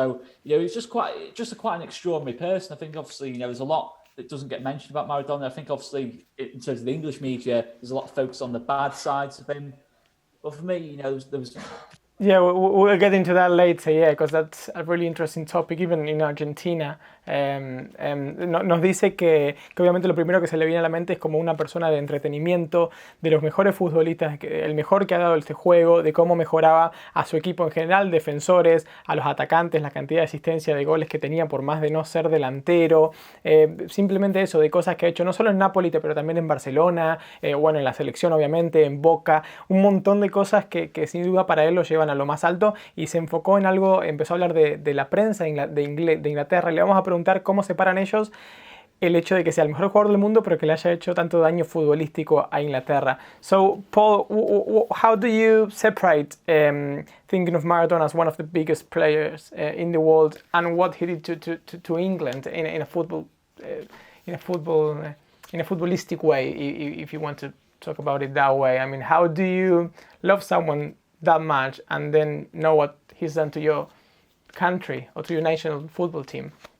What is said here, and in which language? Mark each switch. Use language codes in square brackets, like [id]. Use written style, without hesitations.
[en] So he's just quite an extraordinary person. I think obviously there's a lot that doesn't get mentioned about Maradona. I think obviously in terms of the English media, there's a lot of focus on the bad sides of him. But for me, there was. Yeah, we'll get into that later, because that's a really interesting topic, even in Argentina. [es] Nos dice que obviamente lo primero que se le viene a la mente es como una persona de entretenimiento, de los mejores futbolistas, el mejor que ha dado este juego, de cómo mejoraba a su equipo en general, defensores, a los atacantes, la cantidad de asistencia de goles que tenía por más de no ser delantero, simplemente eso, de cosas que ha hecho no solo en Napoli, pero también en Barcelona, en la selección obviamente, en Boca, un montón de cosas que sin duda para él lo llevan a lo más alto, y se enfocó en algo, empezó a hablar de la prensa de Inglaterra, y le vamos a preguntar cómo separan ellos el hecho de que sea el mejor jugador del mundo, pero que le haya hecho tanto daño futbolístico a Inglaterra. [en] So, Paul, how do you separate thinking of Maradona as one of the biggest players in the world and what he did to England in a footballistic way, if you want to talk about it that way? I mean, how do you love someone that much and then know what he's done to your country or to your national football team?